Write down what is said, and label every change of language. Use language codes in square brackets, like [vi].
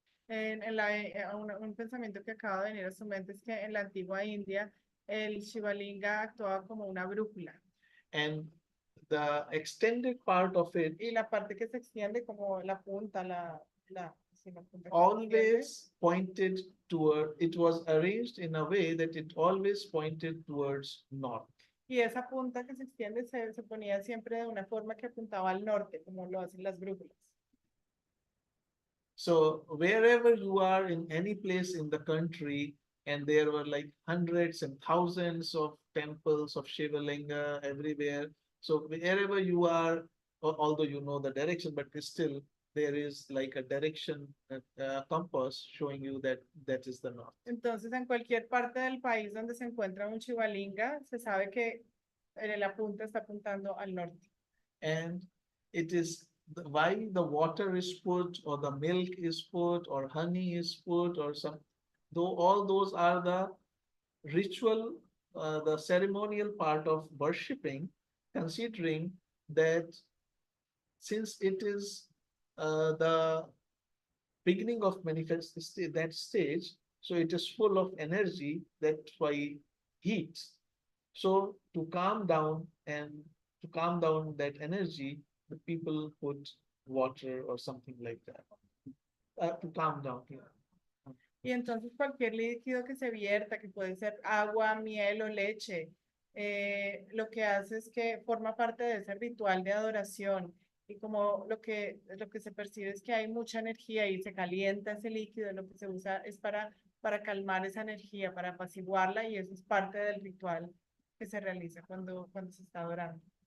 [es] Un pensamiento que acaba de venir a su mente es que en la antigua India el Shivalinga actuaba como una brújula. [en] And the extended part of it, [es] y la parte que se extiende como la punta, sí, la punta que [en] always pointed toward, it was arranged in a way that it always pointed towards north. [es] Y esa punta que se extiende se ponía siempre de una forma que apuntaba al norte, como lo hacen las brújulas. [en] So wherever you are in any place in the country, and there were like hundreds and thousands of temples of Shivalinga everywhere. So wherever you are, although you know the direction, but still there is like a direction, compass showing you that that is the north. [es] Entonces, en cualquier parte del país donde se encuentra un Shivalinga, se sabe que la punta está apuntando al norte. [en] And it is why the water is put, or the milk is put, or honey is put, or some, though all those are the ritual, the ceremonial part of worshipping, considering that since it is the beginning of manifest that stage, so it is full of energy, that's why heat. So to calm down and to calm down that energy, the people put water or something like that to calm down. Yeah. [es] Y entonces cualquier líquido que se vierta, que puede ser agua, miel o leche, lo que hace es que forma parte de ese ritual de adoración. Y como lo que se percibe es que hay mucha energía y se calienta ese líquido, lo que se usa es para calmar esa energía, para apaciguarla, y eso es parte del ritual que se realiza cuando se está adorando.